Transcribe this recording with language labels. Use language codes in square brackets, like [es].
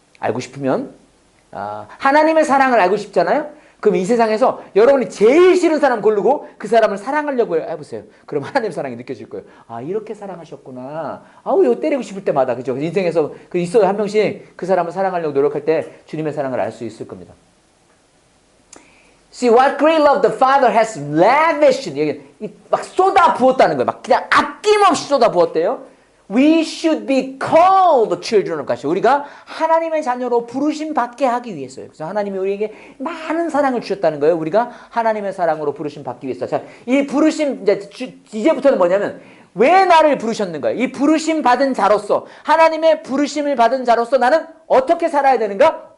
[ko] 알고 싶으면 하나님의 사랑을 알고 싶잖아요. 그럼 이 세상에서 여러분이 제일 싫은 사람 고르고 그 사람을 사랑하려고 해보세요. 그럼 하나님의 사랑이 느껴질 거예요. 아, 이렇게 사랑하셨구나. 아우, 이거 때리고 싶을 때마다. 그죠? 인생에서 있어요. 한 명씩 그 사람을 사랑하려고 노력할 때 주님의 사랑을 알 수 있을 겁니다. [en] See what great love the Father has lavished. [ko] 막 쏟아 부었다는 거예요. 막 그냥 아낌없이 쏟아 부었대요. [en] We should be called the children of God. [ko] 우리가 하나님의 자녀로 부르심 받게 하기 위해서요. 그래서 하나님이 우리에게 많은 사랑을 주셨다는 거예요. 우리가 하나님의 사랑으로 부르심 받기 위해서. 자, 이 부르심 이제부터는 뭐냐면 왜 나를 부르셨는가? 이 부르심 받은 자로서 하나님의 부르심을 받은 자로서 나는 어떻게 살아야 되는가?